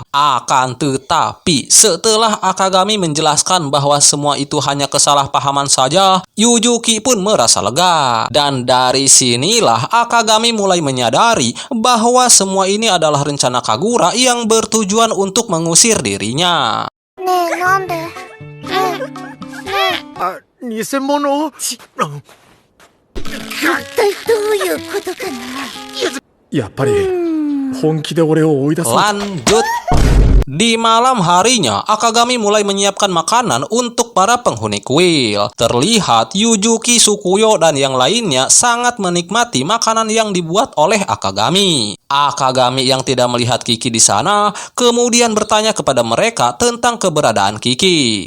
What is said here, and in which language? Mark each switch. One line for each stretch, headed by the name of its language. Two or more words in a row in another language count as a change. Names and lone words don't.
Indonesian: Akan tetapi, setelah Akagami menjelaskan bahwa semua itu hanya kesalahpahaman saja, Yujuki pun merasa lega. Dan dari sinilah Akagami mulai menyadari bahwa semua ini adalah rencana Kagura yang bertujuan untuk mengusir dirinya.
Japanese: ねえ、なんで？ねえ、あ、偽物一体どういうことかな。やっぱり本気で俺を追い出そう。
Indonesian: Lanjut. Di malam harinya, Akagami mulai menyiapkan makanan untuk para penghuni kuil. Terlihat Yujuki, Sukuyo, dan yang lainnya sangat menikmati makanan yang dibuat oleh Akagami. Akagami yang tidak melihat Kiki di sana, kemudian bertanya kepada mereka tentang keberadaan Kiki.